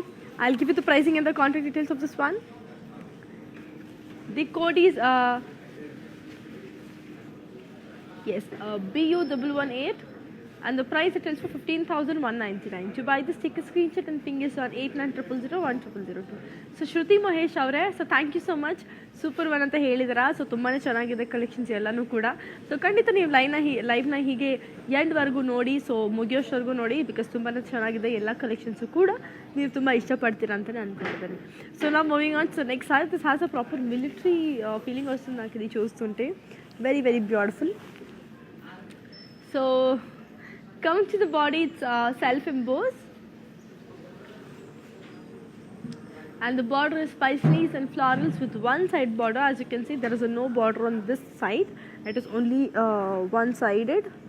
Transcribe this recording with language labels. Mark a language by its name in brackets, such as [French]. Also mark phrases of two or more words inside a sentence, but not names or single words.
[English] I'll give you the pricing and the contact details of this one. The code is BU118 and the price it is for 15,199. To buy this, take a screenshot and ping us on 8900010002. So Shruti Mahesh avare, so thank you so much. Super one [Kannada] ಅಂತ ಹೇಳಿದ್ರಾ. So ತುಂಬಾನೇ ಚೆನ್ನಾಗಿದೆ ಕಲೆಕ್ಷನ್ಸ್ ಎಲ್ಲಾನು ಕೂಡ. ಸೊ ಖಂಡಿತ ನೀವು ಲೈವ್ನ ಹೀಗೆ ಎಂಡ್ ವರೆಗೂ ನೋಡಿ, ಸೊ ಮುಗಿಯೋಷ್ಟವರೆಗೂ ನೋಡಿ, ಬಿಕಾಸ್ ತುಂಬಾನೇ ಚೆನ್ನಾಗಿದೆ ಎಲ್ಲ ಕಲೆಕ್ಷನ್ಸು ಕೂಡ ನೀವು ತುಂಬ ಇಷ್ಟಪಡ್ತೀರಾ ಅಂತಲೇ ಅನ್ಕೊಂಡಿದ್ದೀನಿ. [English] So now moving on so next saree this has a proper military feeling [Telugu] వస్తుంది నాకు ఇది చూస్తుంటే. [English] Very beautiful. సో coming to the body, it's self-embossed, and the border is paisleys and florals with one side border. As you can see, there is no border on this side. It is only one-sided.